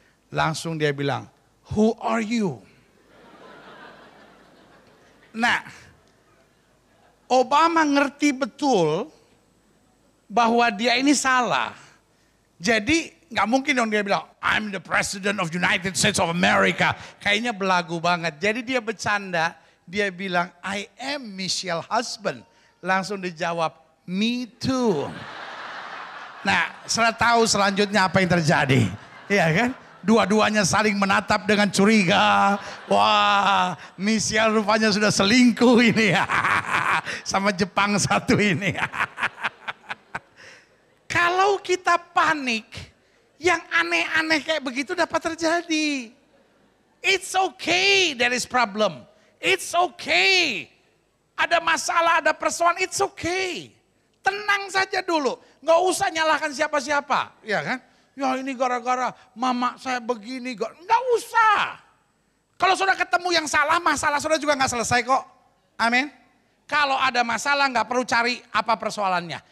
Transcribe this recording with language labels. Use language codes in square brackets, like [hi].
[id] Langsung dia bilang, [en] who are you? [id] Nah, Obama ngerti betul bahwa dia ini salah. Jadi nggak mungkin dong dia bilang, [en] I'm the President of United States of America. [id] Kayaknya belagu banget. Jadi dia bercanda, dia bilang, [en] I am Michelle husband. [id] Langsung dijawab, [en] me too. [id] Nah, saya tahu selanjutnya apa yang terjadi. Iya kan? Dua-duanya saling menatap dengan curiga. Wah, Michelle rupanya sudah selingkuh ini. Sama Jepang satu ini. Kalau kita panik, yang aneh-aneh kayak begitu dapat terjadi. [en] It's okay, there is problem. It's okay. [id] Ada masalah, ada persoalan, [en] it's okay. [id] Tenang saja dulu, nggak usah nyalahkan siapa-siapa, ya kan? Ya ini gara-gara mama saya begini, nggak usah. Kalau sudah ketemu yang salah, masalah sudah juga nggak selesai kok. Amin. Kalau ada masalah nggak perlu cari apa persoalannya.